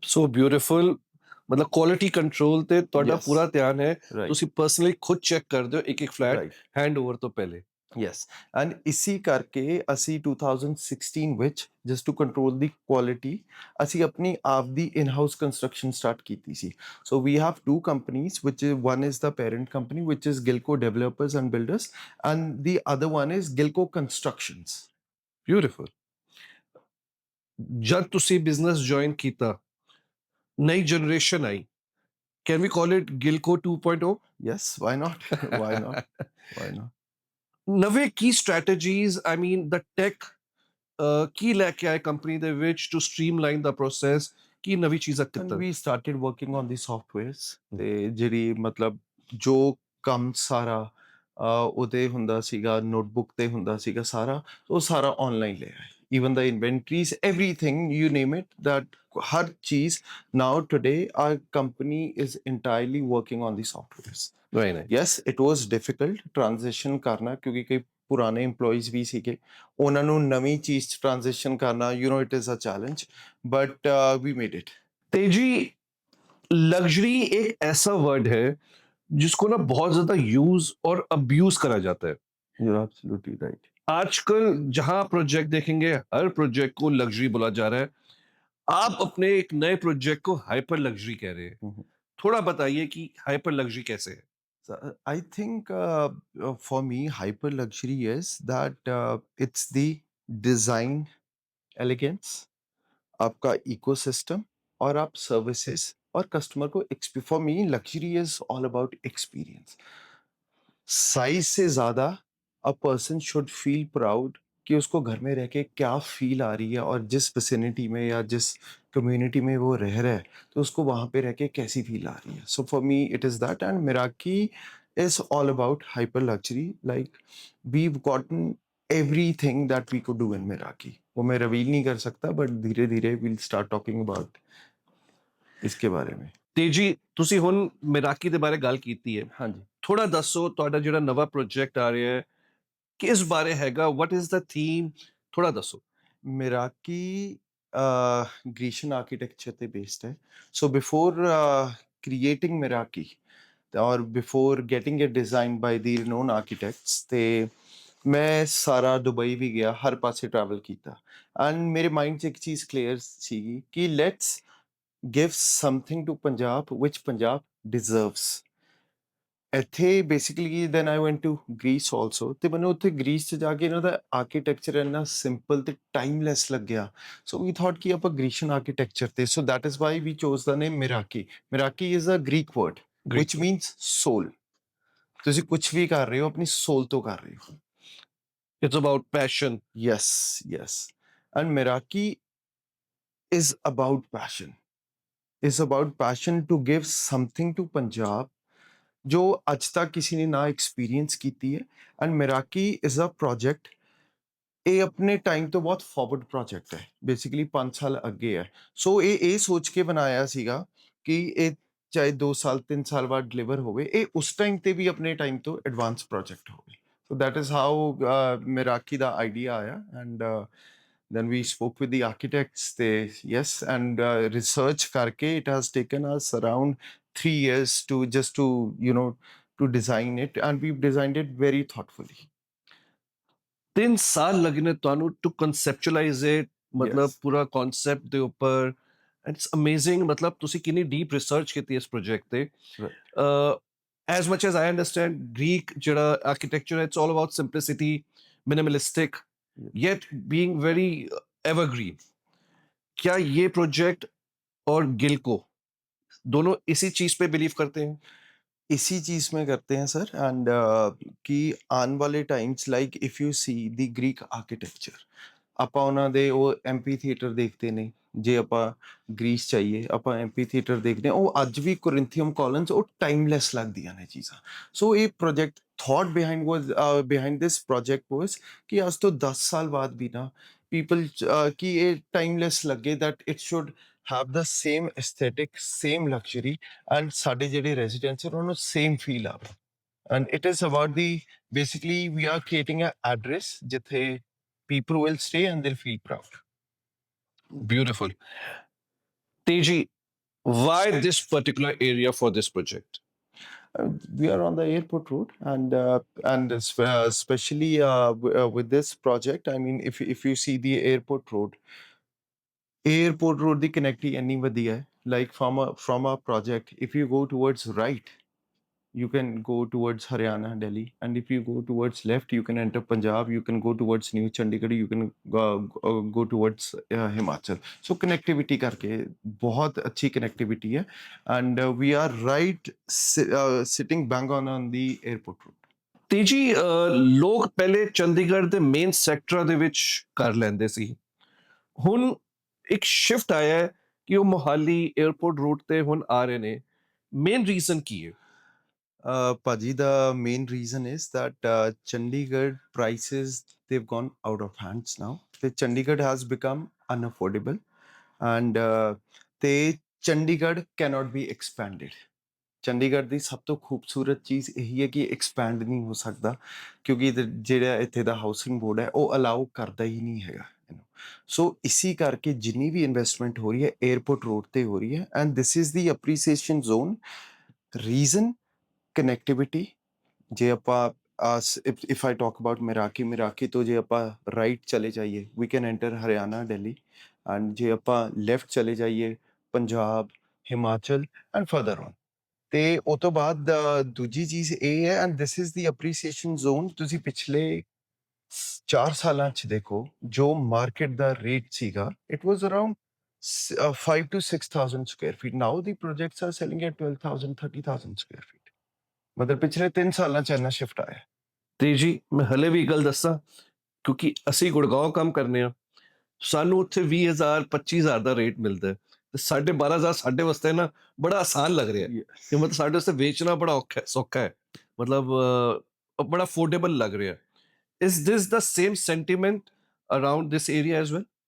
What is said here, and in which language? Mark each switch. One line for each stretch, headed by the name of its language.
Punjabi: So beautiful, ਮਤਲਬ quality control ਤੇ ਤੁਹਾਡਾ
English: Yes.
Punjabi: ਪੂਰਾ ਧਿਆਨ ਹੈ,
English: Right.
Punjabi: ਤੁਸੀਂ ਪਰਸਨਲੀ ਖੁਦ ਚੈੱਕ ਕਰਦੇ ਹੋ ਇੱਕ ਇੱਕ ਫਲੈਟ
English: Right.
Punjabi: ਹੈਂਡਓਵਰ ਤੋਂ ਪਹਿਲੇ.
English: Yes.
Punjabi: And ਇਸੀ ਕਰਕੇ ਅਸੀਂ 2016 ਵਿੱਚ
English: just to control the quality
Punjabi: ਅਸੀਂ ਆਪਣੀ ਆਪ ਦੀ in-house construction start ਕੀਤੀ ਸੀ.
English: So we have two companies, which is one is the parent company, which is Gilco Developers and Builders, and the other one is Gilco Constructions. Beautiful.
Punjabi: ਜਦ ਤੁਸੀਂ business join ਕੀਤਾ, ਨਈ generation I,
English: Can we call it Gilco 2.0? Yes, why not? Why not? Why not?
Punjabi: ਨਵੇਂ ਕੀ strategies, ਆਈ ਮੀਨ ਦਾ tech ਕੀ ਲੈ ਕੇ ਆਏ company ਦੇ ਵਿੱਚ
English: to streamline ਦਾ process,
Punjabi: ਕੀ ਨਵੀਂ ਚੀਜ਼ਾਂ
English: And
Punjabi: ਕੀਤਾ?
English: we started working on the softwares.
Punjabi: ਤੇ ਜਿਹੜੀ ਮਤਲਬ ਜੋ ਕੰਮ ਸਾਰਾ ਉਹਦੇ ਹੁੰਦਾ ਸੀਗਾ, ਨੋਟਬੁੱਕ ਤੇ ਹੁੰਦਾ ਸੀਗਾ ਸਾਰਾ, ਉਹ ਸਾਰਾ ਆਨਲਾਈਨ ਲੈ ਆਏ.
English: Even the inventories, everything, you name it, that
Punjabi: ਹਰ ਚੀਜ਼.
English: Now today our company is entirely working on the softwares. Very nice. Yes, it was difficult transition
Punjabi: ਕਰਨਾ ਕਿਉਂਕਿ ਕਈ ਪੁਰਾਣੇ EMPLOYEES ਵੀ ਸੀਗੇ, ਉਹਨਾਂ ਨੂੰ ਨਵੀਂ ਚੀਜ਼ 'ਚ
English: transition ਕਰਨਾ, you know, it is a challenge, but we made it.
Hindi: तेजी, लग्जरी एक ऐसा वर्ड है जिसको ना बहुत ज्यादा यूज और अब्यूज करा जाता है.
English: You're absolutely right.
Hindi: आजकल जहां प्रोजेक्ट देखेंगे, हर प्रोजेक्ट को लग्जरी बोला जा रहा है. आप अपने एक नए प्रोजेक्ट को हाइपर लग्जरी कह रहे हैं. Mhm. थोड़ा बताइए कि हाइपर लग्जरी कैसे है.
English: So, I think for me, hyper luxury is that it's the design elegance,
Hindi: आपका ecosystem, और आप services और customer को
English: for me luxury is all about experience.
Hindi: Size से ज़्यादा
English: a person should feel proud
Hindi: कि उसको घर में रह के क्या फील आ रही है, और जिस विसिनिटी में या जिस कम्युनिटी में वो रह रहा है तो उसको वहाँ पे रह के कैसी फील आ रही है.
English: So for me it is that, and Meraki is all about hyper luxury. Like we've gotten everything that we could do in Meraki.
Hindi: वो मैं रिवील नहीं कर सकता, बट धीरे धीरे
English: we'll start talking about
Hindi: इसके बारे में.
Punjabi: तेजी, ਤੁਸੀਂ ਹੁਣ ਮੈਰਾਕੀ ਦੇ ਬਾਰੇ ਗੱਲ ਕੀਤੀ ਹੈ,
Hindi: हाँ जी.
Punjabi: ਥੋੜਾ ਦੱਸੋ ਤੁਹਾਡਾ ਜਿਹੜਾ ਨਵਾਂ ਪ੍ਰੋਜੈਕਟ ਆ ਰਿਹਾ ਹੈ ਕਿਸ ਬਾਰੇ ਹੈਗਾ,
English: what is the theme,
Punjabi: ਥੋੜਾ ਦੱਸੋ.
English: Meraki Grecian architecture ਤੇ based ਹੈ. So before creating Meraki, or before getting it designed by the renowned architects,
Punjabi: ਤੇ ਮੈਂ ਸਾਰਾ ਦੁਬਈ ਵੀ ਗਿਆ, ਹਰ ਪਾਸੇ ਟਰੈਵਲ ਕੀਤਾ, ਐਂਡ ਮੇਰੇ ਮਾਈਂਡ 'ਚ ਇੱਕ ਚੀਜ਼ ਕਲੀਅਰ ਸੀਗੀ ਕਿ
English: Let's give something to Punjab ਵਿਚ Punjab deserves.
Punjabi: ਇੱਥੇ basically
English: then I went to Greece also,
Punjabi: ਤੇ ਮੈਨੂੰ ਉੱਥੇ ਗ੍ਰੀਸ 'ਚ ਜਾ ਕੇ ਇਹਨਾਂ ਦਾ ਆਰਕੀਟੈਕਚਰ ਇੰਨਾ ਸਿੰਪਲ ਤੇ ਟਾਈਮਲੈਸ ਲੱਗਿਆ.
English: so we thought
Punjabi: ਕਿ ਆਪਾਂ ਗ੍ਰੀਸ਼ੀਅਨ ਆਰਕੀਟੈਕਚਰ ਤੇ,
English: So that is why we chose the name Meraki. Meraki is a Greek word which means soul.
Punjabi: ਤੁਸੀਂ ਕੁਝ ਵੀ ਕਰ ਰਹੇ ਹੋ ਆਪਣੀ ਸੋਲ ਤੋਂ ਕਰ ਰਹੇ ਹੋ.
English: It's about passion. Yes, yes. And Meraki is about passion. It's about passion to give something to Punjab
Punjabi: ਜੋ ਅੱਜ ਤੱਕ ਕਿਸੇ ਨੇ ਨਾ ਐਕਸਪੀਰੀਅੰਸ ਕੀਤੀ ਹੈ. And
English: Meraki is a project,
Punjabi: ਇਹ ਆਪਣੇ ਟਾਈਮ ਤੋਂ ਬਹੁਤ ਫਾਰਵਰਡ ਪ੍ਰੋਜੈਕਟ ਹੈ, ਬੇਸਿਕਲੀ 5 ਸਾਲ ਅੱਗੇ ਹੈ. ਸੋ ਇਹ ਸੋਚ ਕੇ ਬਣਾਇਆ ਸੀਗਾ ਕਿ ਇਹ ਚਾਹੇ 2 ਸਾਲ 3 ਸਾਲ ਬਾਅਦ ਡਿਲੀਵਰ ਹੋਵੇ, ਇਹ ਉਸ ਟਾਈਮ ਤੇ ਵੀ ਆਪਣੇ ਟਾਈਮ ਤੋਂ ਐਡਵਾਂਸ ਪ੍ਰੋਜੈਕਟ ਹੋਵੇ. So that is how Meraki ਦਾ idea ਆਇਆ,
English: And then we spoke with the architects, they yes, and research karke it has taken us around 3 years to just to you know to design it, and we've designed it very thoughtfully.
Punjabi: 3 ਸਾਲ ਲੱਗਨੇ ਤੁਹਾਨੂੰ to ਕਨਸੈਪਚੁਅਲਾਈਜ਼ it, ਮਤਲਬ
English: Yes.
Punjabi: ਪੂਰਾ concept ਦੇ ਉੱਪਰ.
English: it's amazing,
Punjabi: ਮਤਲਬ ਤੁਸੀਂ ਕਿੰਨੀ deep research ਕੀਤੀ ਇਸ ਪ੍ਰੋਜੈਕਟ ਤੇ.
English: Right. As much as I understand,
Punjabi: Greek ਜਿਹੜਾ ਆਰਕੀਟੈਕਚਰ ਹੈ,
English: It's all about simplicity, minimalistic, Yes. yet being very evergreen.
Hindi: क्या ये प्रोजेक्ट और गिलको दोनों इसी चीज पे बिलीव करते हैं? इसी चीज़ में करते हैं सर, एंड कि आने वाले times, like
English: if you see the Greek
Punjabi: architecture, ਆਪਾਂ ਉਹਨਾਂ ਦੇ ਉਹ ਐਂਫੀ ਥੀਏਟਰ ਦੇਖਦੇ ਨੇ। ਜੇ ਆਪਾਂ ਗ੍ਰੀਸ ਚਾਹੀਏ, ਆਪਾਂ ਐਂਫੀ ਥੀਏਟਰ ਦੇਖਦੇ ਹਾਂ, ਉਹ ਅੱਜ ਵੀ ਕੋਰਿੰਥੀਅਮ ਕॉलम्स ਉਹ ਟਾਈਮਲੈਸ ਲੱਗਦੀਆਂ ਨੇ ਚੀਜ਼ਾਂ। ਸੋ ਇਹ ਪ੍ਰੋਜੈਕਟ ਥॉट ਬਿਹਾਈਂਡ ਵਾਸ ਬਿਹਾਈਂਡ ਦਿਸ ਪ੍ਰੋਜੈਕਟ ਵਾਸ ਕਿ ਅੱਜ ਤੋਂ 10 ਸਾਲ ਬਾਅਦ ਵੀ ਨਾ ਪੀਪਲ ਕਿ ਇਹ ਟਾਈਮਲੈਸ ਲੱਗੇ,
English: that it should have the same aesthetic, same luxury,
Punjabi: and ਸਾਡੇ ਜਿਹੜੇ ਰੈਜ਼ੀਡੈਂਟਸ ਉਹਨਾਂ ਨੂੰ ਸੇਮ ਫੀਲ ਆਵੇ।
English: And it is about the, basically we are creating an address jithe people will stay and they'll feel proud. Beautiful. Teji, why this particular area for this project? We are on the airport road, and especially with this project, I mean, if you see the airport road the connectivity any vadiya hai. Like from a project, if you go towards right, you can go towards Haryana, Delhi, and if you go towards left, you can enter Punjab, you can go towards New Chandigarh, you can go towards Himachal. So connectivity
Hindi: करके बहुत अच्छी connectivity है,
English: and we are right sitting bang on the airport road.
Punjabi: ਤੇਜੀ ਲੋਕ ਪਹਿਲੇ ਚੰਡੀਗੜ੍ਹ ਦੇ main ਸੈਕਟਰਾਂ ਦੇ ਵਿੱਚ ਕਰ ਲੈਂਦੇ ਸੀ। ਹੁਣ ਇੱਕ ਸ਼ਿਫਟ ਆਇਆ ਹੈ ਕਿ ਉਹ ਮੋਹਾਲੀ 에ਅਰਪੋਰਟ ਰੂਟ ਤੇ ਹੁਣ ਆ ਰਹੇ ਨੇ। ਮੇਨ ਰੀਜ਼ਨ ਕੀ ਹੈ?
English: Paji, the main reason is that Chandigarh prices, they've gone out of hands now. The Chandigarh has become unaffordable, and they Chandigarh cannot be expanded.
Punjabi: Chandigarh ਦੀ ਸਭ ਤੋਂ ਖੂਬਸੂਰਤ ਚੀਜ਼ ਇਹੀ ਹੈ ਕਿ ਐਕਸਪੈਂਡ ਨਹੀਂ ਹੋ ਸਕਦਾ, ਕਿਉਂਕਿ ਜਿਹੜਾ ਇੱਥੇ ਦਾ ਹਾਊਸਿੰਗ ਬੋਰਡ ਹੈ ਉਹ ਅਲਾਉ ਕਰਦਾ ਹੀ ਨਹੀਂ ਹੈਗਾ ਇਹਨੂੰ। ਸੋ ਇਸੀ ਕਰਕੇ ਜਿੰਨੀ ਵੀ ਇਨਵੈਸਟਮੈਂਟ ਹੋ ਰਹੀ ਹੈ 에ਅਰਪੋਰਟ ਰੋਡ ਤੇ ਹੋ ਰਹੀ ਹੈ,
English: And this is the appreciation zone.
Punjabi: Reason connectivity. ਜੇ ਆਪਾਂ
English: if I talk about
Punjabi: Miraki ਤੋਂ ਜੇ ਆਪਾਂ ਰਾਈਟ ਚਲੇ ਜਾਈਏ we can enter Haryana, Delhi, and ਜੇ ਆਪਾਂ ਲੈਫਟ ਚਲੇ ਜਾਈਏ Punjab, Himachal, and further on. ਤੇ ਉਹ ਤੋਂ ਬਾਅਦ ਦੂਜੀ ਚੀਜ਼ ਇਹ ਹੈ,
English: And this is the appreciation zone.
Punjabi: ਤੁਸੀਂ ਪਿਛਲੇ 4 ਸਾਲਾਂ 'ਚ ਦੇਖੋ ਜੋ ਮਾਰਕੀਟ ਦਾ ਰੇਟ ਸੀਗਾ,
English: It was around 5 to 6,000 square feet.
Punjabi: Now the projects are selling at 12,000, 30,000 square feet. ਮਤਲਬ ਪਿਛਲੇ 3 ਸਾਲਾਂ 'ਚ ਇੰਨਾ ਸ਼ਿਫਟ ਆਇਆ। ਤੇਜੀ, ਮੈਂ ਹਲੇ ਵੀ ਇੱਕ ਗੱਲ ਦੱਸਾਂ, ਕਿਉਂਕਿ ਅਸੀਂ ਗੁੜਗਾਉਂ ਕੰਮ ਕਰਨੇ ਆ, ਸਾਨੂੰ ਉੱਥੇ 20,000 25,000 ਦਾ ਰੇਟ ਮਿਲਦਾ ਹੈ ਤੇ 12,500 ਸਾਡੇ ਵਾਸਤੇ ਨਾ ਬੜਾ ਆਸਾਨ ਲੱਗ ਰਿਹਾ ਹੈ ਕਿ ਮਤਲਬ ਸਾਡੇ ਵਾਸਤੇ ਵੇਚਣਾ ਬੜਾ ਔਖਾ ਸੌਖਾ ਹੈ, ਮਤਲਬ ਬੜਾ ਅਫੋਰਡੇਬਲ ਲੱਗ ਰਿਹਾ ਹੈ।
English: Is this the same sentiment around this area as well?